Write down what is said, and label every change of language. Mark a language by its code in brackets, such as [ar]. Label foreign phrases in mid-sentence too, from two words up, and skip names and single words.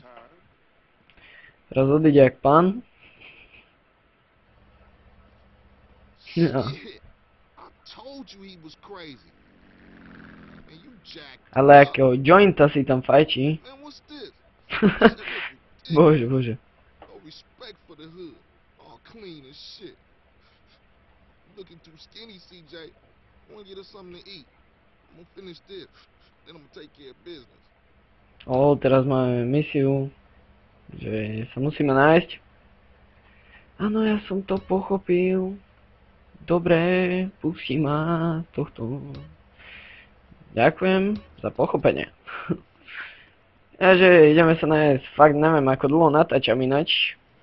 [sk] Teraz odíde jak pán. No. Ale akého jointa si tam fajčí. Bože, bože. [en] Looking too skinny, CJ. I want to get us something to eat. I'm gonna finish this, then I'm gonna take care of business. [sk] Teraz máme misiu, že sa musíme nájsť. Áno, ja som to pochopil. Dobre, pustí ma tohto. Ďakujem za pochopenie. Ja, že ideme sa nájsť, fakt neviem, ako dlho natáčam inač.